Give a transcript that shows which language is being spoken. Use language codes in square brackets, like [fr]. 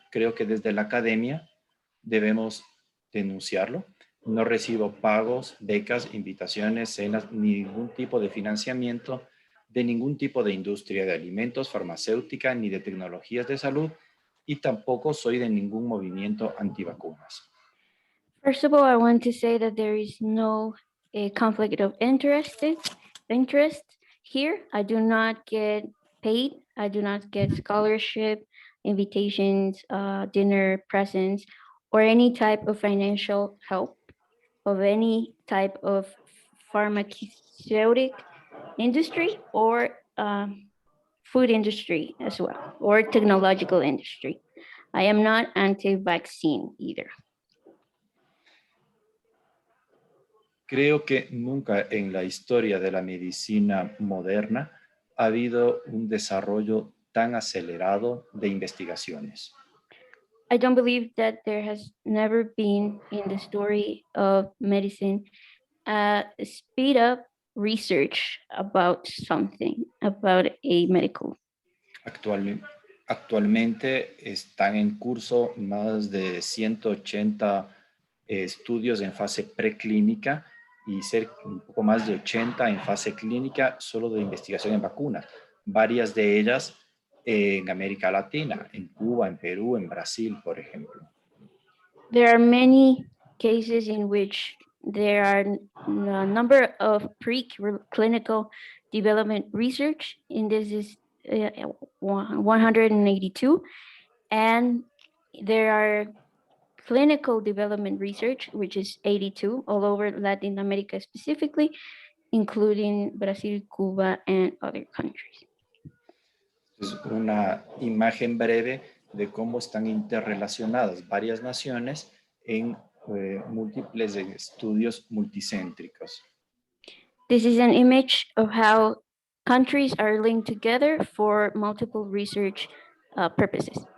[es] Creo que desde la academia debemos denunciarlo. No recibo pagos, becas, invitaciones, cenas, ningún tipo de financiamiento de ningún tipo de industria de alimentos, farmacéutica, ni de tecnologías de salud, y tampoco soy de ningún movimiento antivacunas. [en] First of all, I want to say that there is no conflict of interest here. I do not get paid. I do not get scholarship, invitations, dinner, presents, or any type of financial help of any type of pharmaceutic industry or food industry as well, or technological industry. I am not anti-vaccine either. [es] Creo que nunca en la historia de la medicina moderna ha habido un desarrollo tan acelerado de investigaciones. [en] I don't believe that there has never been in the story of medicine speed up research about something, about a medical. [es] Actualmente están en curso más de 180 estudios en fase preclínica y un poco más de 80 en fase clínica solo de investigación en vacunas. Varias de ellas en América Latina, en Cuba, en Perú, en Brasil, por ejemplo. [en] There are many cases in which there are a number of preclinical development research, and this is 182, and there are clinical development research, which is 82, all over Latin America specifically, including Brazil, Cuba, and other countries. [es] Es una imagen breve de cómo están interrelacionadas varias naciones en múltiples estudios multicéntricos. [en] This is an image of how countries are linked together for multiple research purposes.